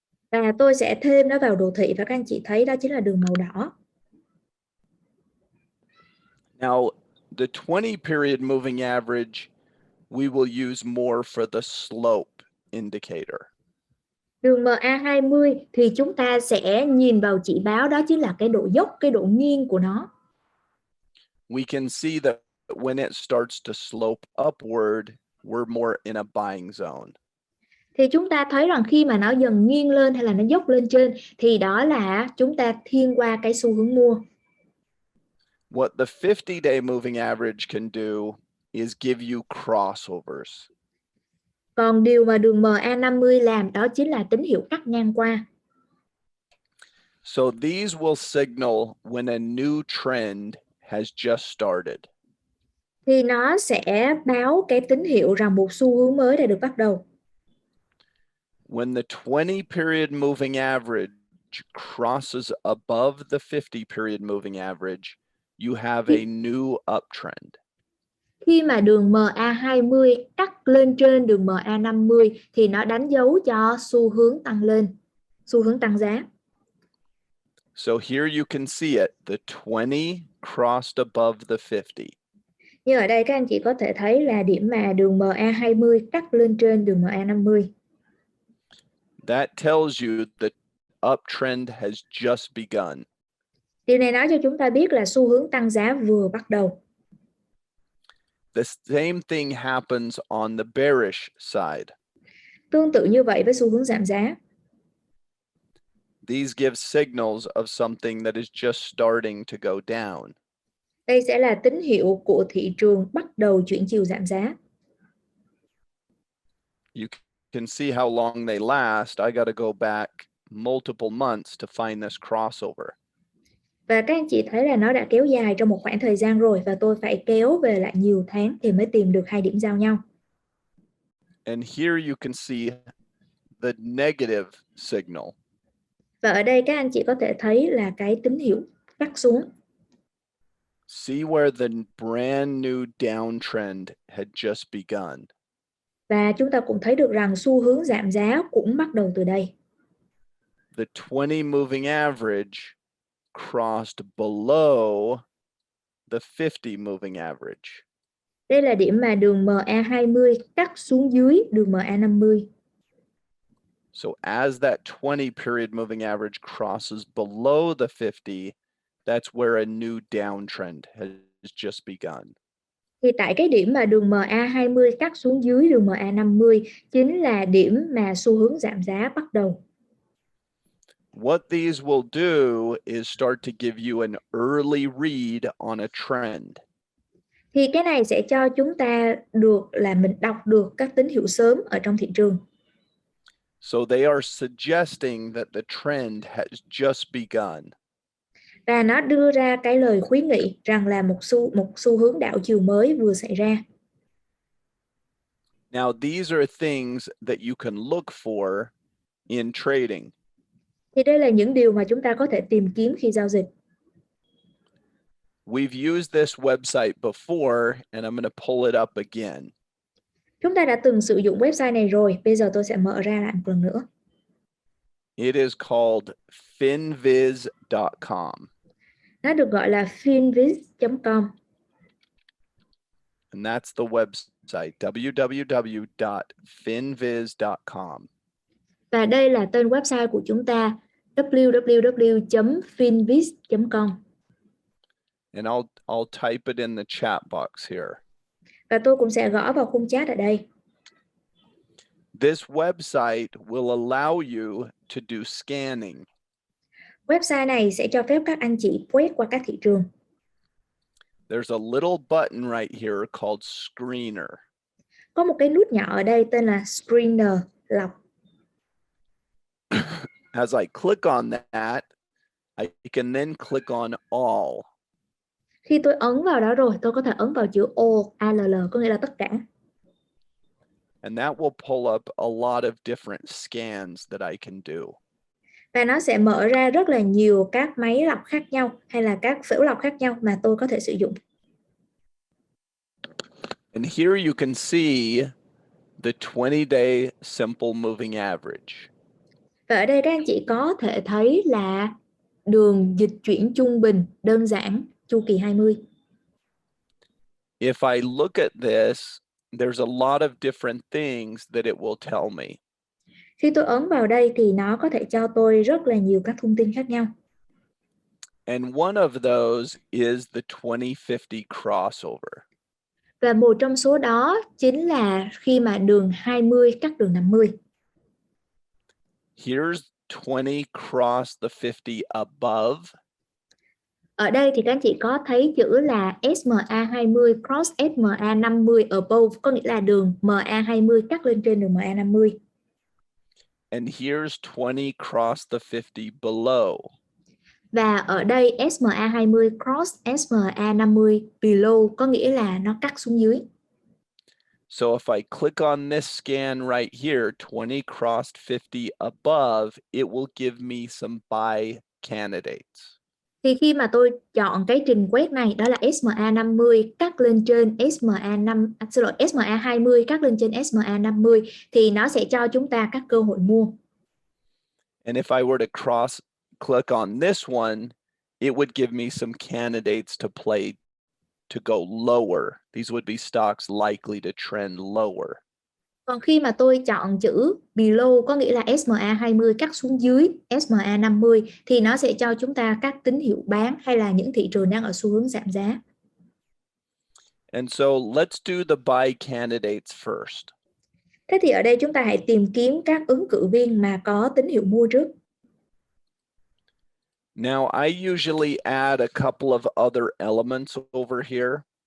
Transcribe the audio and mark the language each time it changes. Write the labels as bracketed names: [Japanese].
[Vietnamese] Và tôi sẽ thêm nó vào đồ thị và các anh chị thấy đó chính là đường màu đỏ. [English] Now, the 20 period moving average, we will use more for the slope indicator. [Vietnamese] Đường MA20 thì chúng ta sẽ nhìn vào chỉ báo, đó chính là cái độ dốc, cái độ nghiêng của nó. [English] We can see that when it starts to slope upward, we're more in a buying zone. [Vietnamese] Thì chúng ta thấy rằng khi mà nó dần nghiêng lên hay là nó dốc lên trên thì đó là chúng ta thiên qua cái xu hướng mua. [English] What the 50-day moving average can do is give you crossovers. [Vietnamese] Còn điều mà đường MA50 làm đó chính là tín hiệu cắt ngang qua. [English] So these will signal when a new trend has just started. [Vietnamese] Thì nó sẽ báo cái tín hiệu rằng một xu hướng mới đã được bắt đầu. [English] When the 20 period moving average crosses above the 50 period moving average, you have a new uptrend. [Vietnamese] Khi mà đường MA20 cắt lên trên đường MA50 thì nó đánh dấu cho xu hướng tăng lên, xu hướng tăng giá. [English] So here you can see it, the 20 crossed above the 50. [Vietnamese] Như ở đây các anh chị có thể thấy là điểm mà đường MA20 cắt lên trên đường MA50. [English] That tells you the uptrend has just begun. [Vietnamese] Điều này nói cho chúng ta biết là xu hướng tăng giá vừa bắt đầu. [English] The same thing happens on the bearish side. [Vietnamese] Tương tự như vậy với xu hướng giảm giá. [English] These give signals of something that is just starting to go down. [Vietnamese] Đây sẽ là tín hiệu của thị trường bắt đầu chuyển chiều giảm giá. [English] You can see how long they last. I got to go back multiple months to find this crossover. [Vietnamese] Và các anh chị thấy là nó đã kéo dài trong một khoảng thời gian rồi và tôi phải kéo về lại nhiều tháng thì mới tìm được hai điểm giao nhau. [English] And here you can see the negative signal. [Vietnamese] Và ở đây các anh chị có thể thấy là cái tín hiệu cắt xuống. [English] See where the brand new downtrend had just begun. [Vietnamese] Và chúng ta cũng thấy được rằng xu hướng giảm giá cũng bắt đầu từ đây. [English] The 20 moving average crossed below the 50 moving average. [Vietnamese] Đây là điểm mà đường MA20 cắt xuống dưới đường MA50. [English] So as that 20 period moving average crosses below the 50, that's where a new downtrend has just begun. [Vietnamese] Thì tại cái điểm mà đường MA20 cắt xuống dưới đường MA50 chính là điểm mà xu hướng giảm giá bắt đầu. [English] What these will do is start to give you an early read on a trend. [Vietnamese] Thì cái này sẽ cho chúng ta được là mình đọc được các tín hiệu sớm ở trong thị trường. [English] So they are suggesting that the trend has just begun. [Vietnamese] Và nó đưa ra cái lời khuyến nghị rằng là một xu hướng đảo chiều mới vừa xảy ra. [English] Now, these are things that you can look for in trading. [Vietnamese] Thì đây là những điều mà chúng ta có thể tìm kiếm khi giao dịch. [English] We've used this website before, and I'm going to pull it up again. [Vietnamese] Chúng ta đã từng sử dụng website này rồi, bây giờ tôi sẽ mở ra lại một lần nữa. [English] It is called finviz.com. [Vietnamese] Nó được gọi là finviz.com. [English] And that's the website, www.finviz.com. [Vietnamese] Và đây là tên website của chúng ta, www.finviz.com. [English] And I'll type it in the chat box here. [Vietnamese] Và tôi cũng sẽ gõ vào khung chat ở đây. [English] This website will allow you to do scanning. [Vietnamese] Website này sẽ cho phép các anh chị quét qua các thị trường. [English] There's a little button right here called Screener. [Vietnamese] Có một cái nút nhỏ ở đây tên là Screener, lọc. [English] As I click on that, I can then click on All. [Vietnamese] Khi tôi ấn vào đó rồi, tôi có thể ấn vào chữ All, ALL, có nghĩa là tất cả. [English] And that will pull up a lot of different scans that I can do. [Vietnamese] Và nó sẽ mở ra rất là nhiều các máy lọc khác nhau hay là các phễu lọc khác nhau mà tôi có thể sử dụng. [English] And here you can see the 20-day simple moving average. [Vietnamese] Và ở đây các anh chị có thể thấy là đường dịch chuyển trung bình đơn giản chu kỳ 20. [English] If I look at this, there's a lot of different things that it will tell me. [Vietnamese] Khi tôi ấn vào đây thì nó có thể cho tôi rất là nhiều các thông tin khác nhau. [English] And one of those is the 2050 crossover. [Vietnamese] Và một trong số đó chính là khi mà đường 20 cắt đường 50. [English] Here's 20 cross the 50 above. [Vietnamese] Ở đây thì các anh chị có thấy chữ là [English] SMA20 cross SMA50 above, [Vietnamese] có nghĩa là đường MA20 cắt lên trên đường MA50. [English] And here's 20 cross the 50 below. [Vietnamese] Và ở đây [English] SMA20 cross SMA50 below [Vietnamese] có nghĩa là nó cắt xuống dưới. [English] So if I click on this scan right here, 20 crossed 50 above, it will give me some buy candidates. [Vietnamese] Thì khi mà tôi chọn cái trình quét này, đó là SMA50 cắt lên trên SMA20 cắt lên trên SMA50 thì nó sẽ cho chúng ta các cơ hội mua. [English] And if I were to click on this one, it would give me some candidates to play to go lower. These would be stocks likely to trend lower. [Vietnamese] Còn khi mà tôi chọn chữ below có nghĩa là SMA20 cắt xuống dưới SMA50 thì nó sẽ cho chúng ta các tín hiệu bán hay là những thị trường đang ở xu hướng giảm giá. [English] And so let's do the buy candidates first. [Vietnamese] Thế thì ở đây chúng ta hãy tìm kiếm các ứng cử viên mà có tín hiệu mua trước. [English] Now I usually add a couple of other elements over here.